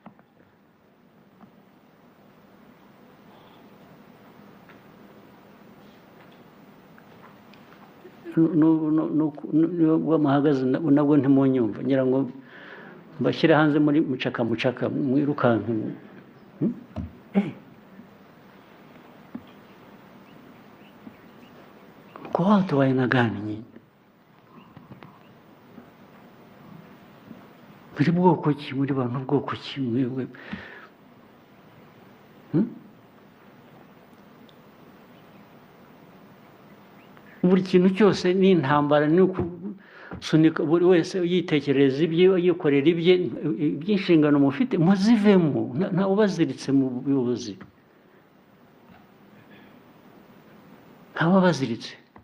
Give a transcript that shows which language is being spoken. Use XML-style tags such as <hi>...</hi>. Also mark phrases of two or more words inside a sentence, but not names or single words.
<rw>Nubwo muhagaze nabwo ntimunyumva, ngira ngo mbashyire hanze muri mucaka mwirukanke.</rw> <sw>Kwa watu wa aina gani nyinyi?</sw> <rw>Muri bwoko ki? Muri bantu bwoko ki mwewe? Buri kintu cyose ni intambara, ni ukusunika buri wese yitekereza ibye, yikorera ibye, iby'inshingano mufite muzivemo, nta ubaziritse mu buyobozi, nta ubaziritse.</rw>